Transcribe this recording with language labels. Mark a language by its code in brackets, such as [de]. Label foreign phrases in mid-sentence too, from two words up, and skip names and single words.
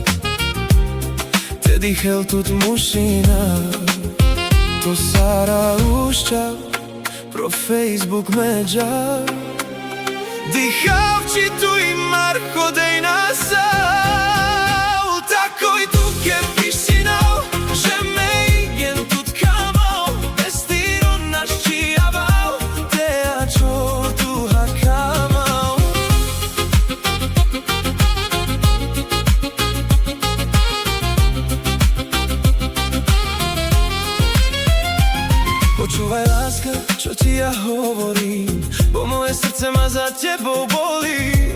[rom] te dichel tut mušina, to Sara uščav, pro Facebook me džav, dihavči tu i Marko dej nasal, takoj tu ke pišinal, že me igen tut kamao, bez tiro naš čijaval, te a čo tu hakamao. [sk] Počúvaj láska, čo ti ja hovorím, bo moje srdce ma za tebou bolí.